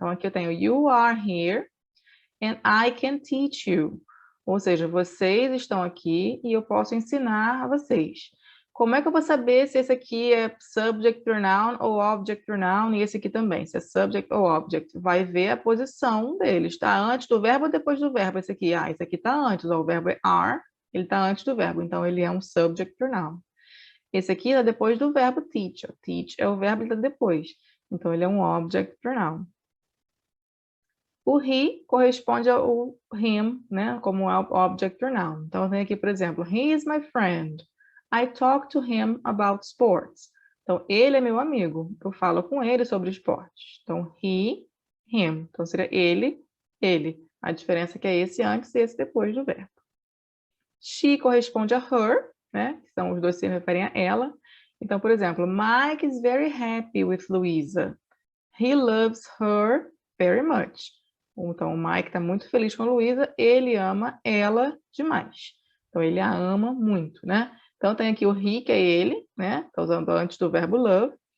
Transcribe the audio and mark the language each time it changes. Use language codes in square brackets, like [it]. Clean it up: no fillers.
[pt] Então, aqui eu tenho [en] you are here and I can teach you. [pt] Ou seja, vocês estão aqui e eu posso ensinar a vocês. Como é que eu vou saber se esse aqui é subject pronoun ou object pronoun e esse aqui também, se é subject ou object? Vai ver a posição dele. Está antes do verbo ou depois do verbo? Esse aqui, esse aqui está antes, ó, o verbo é are, ele está antes do verbo, então ele é um subject pronoun. Esse aqui é depois do verbo teach. Teach é o verbo que está depois. Então, ele é um object pronoun. O he corresponde ao him, né, como object pronoun. Então, tem aqui, por exemplo, [en] he is my friend. I talk to him about sports. [pt] Então, ele é meu amigo. Eu falo com ele sobre esportes. Então, he, him. Então, seria ele, ele. A diferença é que é esse antes e esse depois do verbo. She corresponde a her, né? Então, os dois se referem a ela. Então, por exemplo, [en] Mike is very happy with Louisa. He loves her very much. [pt] Então, o Mike está muito feliz com a Louisa. Ele ama ela demais. Então, ele a ama muito, né? Então, tem aqui o he, que é ele, né? Está usando antes do verbo love.